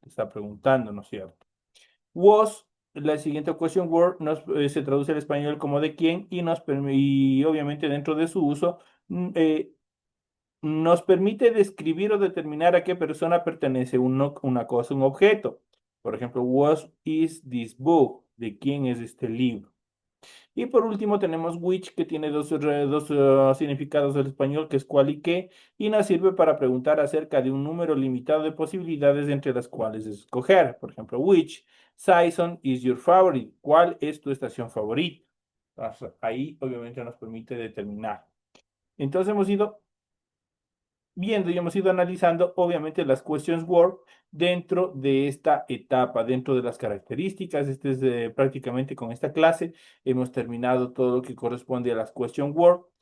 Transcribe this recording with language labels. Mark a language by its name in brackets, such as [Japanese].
[Spanish] Está preguntando, ¿no es cierto? Was, la siguiente question word se traduce al español como de quién y y obviamente dentro de su uso nos permite describir o determinar a qué persona pertenece una cosa, un objeto. Por ejemplo, [English] what is this book? [Spanish] ¿De quién es este libro? Y por último tenemos which, que tiene dos significados del español, que es cuál y qué, y nos sirve para preguntar acerca de un número limitado de posibilidades entre las cuales escoger. Por ejemplo, [English] which season is your favorite? [Spanish] ¿Cuál es tu estación favorita? Entonces, ahí obviamente nos permite determinar. Entonces hemos ido viendo y hemos ido analizando, obviamente, las questions word dentro de esta etapa, dentro de las características. Este es prácticamente con esta clase. Hemos terminado todo lo que corresponde a las question word.